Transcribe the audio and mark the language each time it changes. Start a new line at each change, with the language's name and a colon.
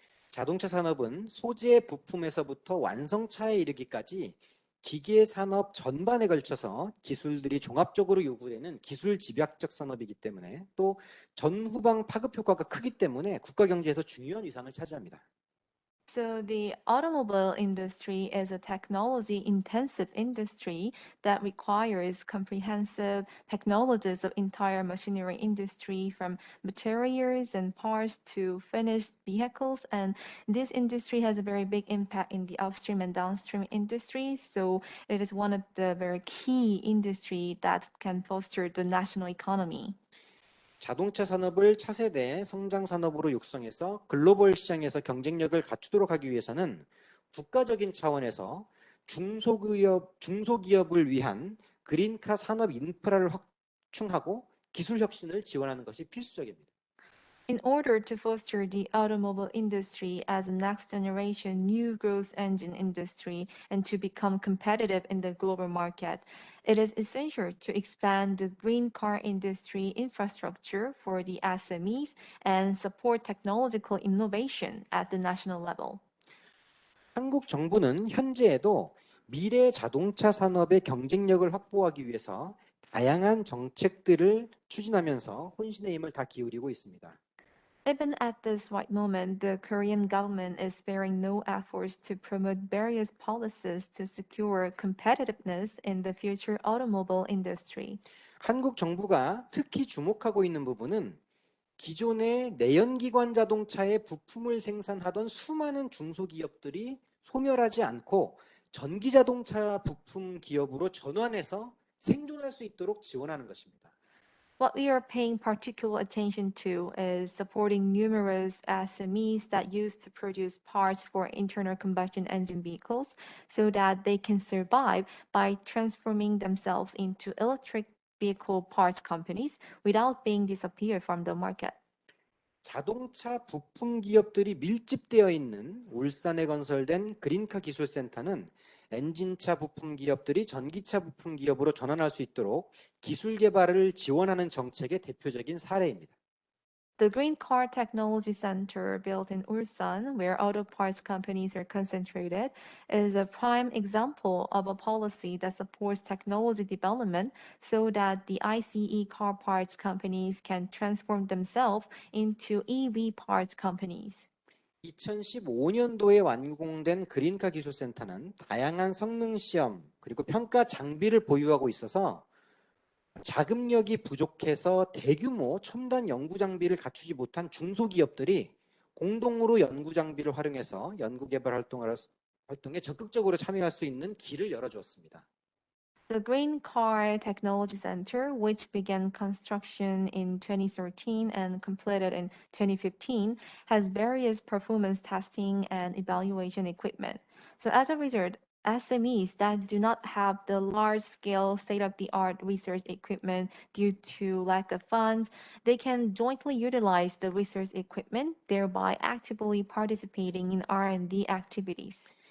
Korean: 자동차 산업은 소재 부품에서부터 완성차에 이르기까지 기계 산업 전반에 걸쳐서 기술들이 종합적으로 요구되는 기술 집약적 산업이기 때문에 또 전후방 파급 효과가 크기 때문에 국가 경제에서 중요한 위상을 차지합니다.
English: So the automobile industry is a technology-intensive industry that requires comprehensive technologies of entire machinery industry, from materials and parts to finished vehicles. And this industry has a very big impact in the upstream and downstream industry. So it is one of the very key industry that can foster the national economy.
Korean: 자동차 산업을 차세대 성장 산업으로 육성해서 글로벌 시장에서 경쟁력을 갖추도록 하기 위해서는 국가적인 차원에서 중소기업을 위한 그린카 산업 인프라를 확충하고 기술 혁신을 지원하는 것이 필수적입니다.
English: In order to foster the automobile industry as a next generation new growth engine industry and to become competitive in the global market, it is essential to expand the green car industry infrastructure for the SMEs and support technological innovation at the national level.
Korean: 한국 정부는 현재에도 미래 자동차 산업의 경쟁력을 확보하기 위해서 다양한 정책들을 추진하면서 혼신의 힘을 다 기울이고 있습니다.
English: Even at this right moment, the Korean government is sparing no efforts to promote various policies to secure competitiveness in the future automobile industry.
Korean: 한국 정부가 특히 주목하고 있는 부분은 기존의 내연기관 자동차의 부품을 생산하던 수많은 중소기업들이 소멸하지 않고 전기 자동차 부품 기업으로 전환해서 생존할 수 있도록 지원하는 것입니다.
English: What we are paying particular attention to is supporting numerous SMEs that used to produce parts for internal combustion engine vehicles so that they can survive by transforming themselves into electric vehicle parts companies without being disappeared from the market.
Korean: 자동차 부품 기업들이 밀집되어 있는 울산에 건설된 그린카 기술센터는 엔진차 부품 기업들이 전기차 부품 기업으로 전환할 수 있도록 기술 개발을 지원하는 정책의 대표적인 사례입니다.
English: The Green Car Technology Center built in Ulsan, where auto parts companies are concentrated, is a prime example of a policy that supports technology development so that the ICE car parts companies can transform themselves into EV parts companies.
Korean: 2015년도에 완공된 그린카 기술센터는 다양한 성능 시험 그리고 평가 장비를 보유하고 있어서 자금력이 부족해서 대규모 첨단 연구 장비를 갖추지 못한 중소기업들이 공동으로 연구 장비를 활용해서 연구 개발 활동에 적극적으로 참여할 수 있는 길을 열어주었습니다.
English: The Green Car Technology Center, which began construction in 2013 and completed in 2015, has various performance testing and evaluation equipment. So as a result, SMEs that do not have the large-scale state-of-the-art research equipment due to lack of funds, they can jointly utilize the research equipment, thereby actively participating in R&D activities.